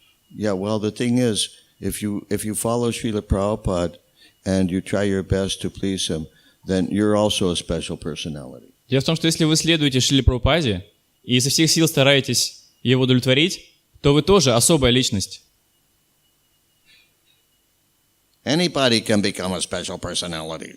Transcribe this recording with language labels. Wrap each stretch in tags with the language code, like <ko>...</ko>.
<en>Yeah, well, the thing is, if you follow Srila Prabhupada and you try your best to please him, then you're also a special personality.</en> <ru>Дело в том, что если вы следуете Шриле Прабхупаде и изо всех сил стараетесь его удовлетворить, то вы тоже особая личность.</ru> <en>Anybody can become a special personality.</en>